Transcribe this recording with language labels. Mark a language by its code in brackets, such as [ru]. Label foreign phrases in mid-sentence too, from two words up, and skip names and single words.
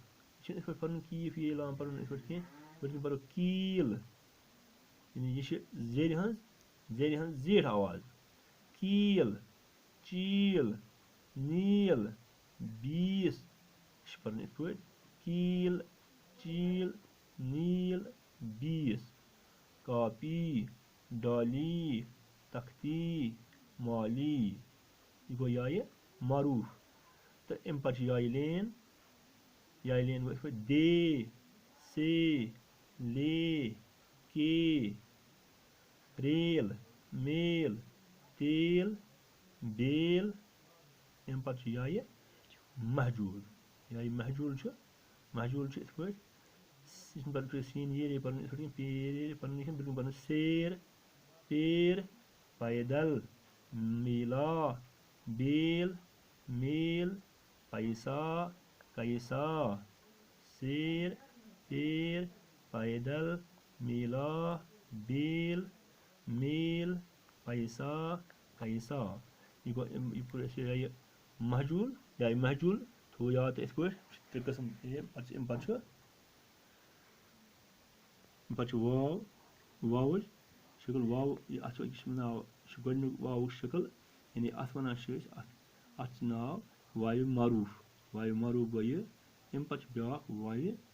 [ks] چھِنہٕ یِتھ پٲٹھۍ پَرُن کیٖف ییٚلہِ لاگان پَرُن یِتھ پٲٹھۍ کینٛہہ بٔلکہِ پَرو کیٖل یعنی یہِ چھِ زیرِ ہٕنٛز زیٖٹھ آواز کیٖل چیٖل نیٖل بیٖس یہِ چھِ پَرُن یِتھ پٲٹھۍ کیٖل چیٖل نیٖل بیٖس کاپی ڈالی تختی مالی یہِ گوٚو یایہِ معروٗف تہٕ اَمہِ پَتہٕ چھِ یایہِ لین گوٚو یِتھ پٲٹھۍ دے سے لے کے ریل میل تیل بیل اَمہِ پَتہٕ چھِ یایہِ محجوٗل محجوٗل چھُ یِتھ پٲٹھۍ یہِ چھُنہٕ پَرُن سیٖن ییرے پَرُن یِتھ پٲٹھۍ پیرے پَرُن کینٛہہ بِلکُل پَرُن سیر پیر پیدل میلا بیل میل پیسہ کیسا سیر پیر پیدل میلا بیل میل پیسہ کیسا یہِ گوٚو یہِ پوٚر اَسہِ یہِ محجوٗل محجوٗل تھوٚو یاد تہٕ یِتھ پٲٹھۍ 3 قٕسٕم اَمہِ پَتہٕ چھُ واوٕچ شکل اَتھ چھُ ناو یہِ چھُ گۄڈٕنیُک واوُک شکل یعنی اَتھ وَنان چھِ أسۍ اَتھ چھُ ناو وایہِ معروٗف گوٚو یہِ اَمہِ پَتہٕ چھُ بیٛاکھ وایہِ